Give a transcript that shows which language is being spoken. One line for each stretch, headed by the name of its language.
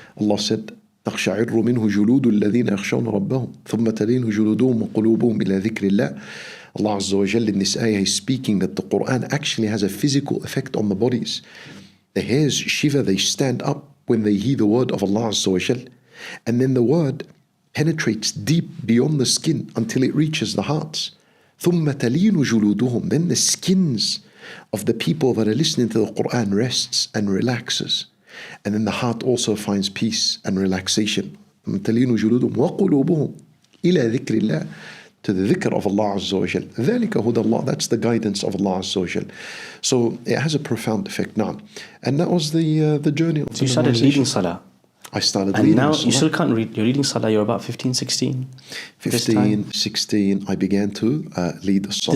English: Allah said,
Arabic: تقشعر منه جلود الذين يخشون ربهم ثم تلين جلودهم وقلوبهم إلى ذكر الله.
English: Allah Azza wa Jal in this ayah is speaking that the Quran actually has a physical effect on the bodies. The hairs shiver, they stand up when they hear the word of Allah Azza wa Jal. And then the word penetrates deep beyond the skin until it reaches the hearts.
Arabic: ثم تلين جلودهم.
English: Then the skins of the people that are listening to the Quran rests and relaxes. And then the heart also finds peace and relaxation.
Arabic: تلين جلودهم وقلوبهم إلى ذكر الله.
English: To the dhikr of Allah Azza wa Jal.
Arabic: ذلك هدى الله.
English: That's the guidance of Allah Azza wa Jal. So it has a profound effect now. And that was the journey of the So you started leading Salah. I started And leading now Salah. you still can't read. You're leading Salah, you're about 15, 16? 15, 16, I began to lead Salah.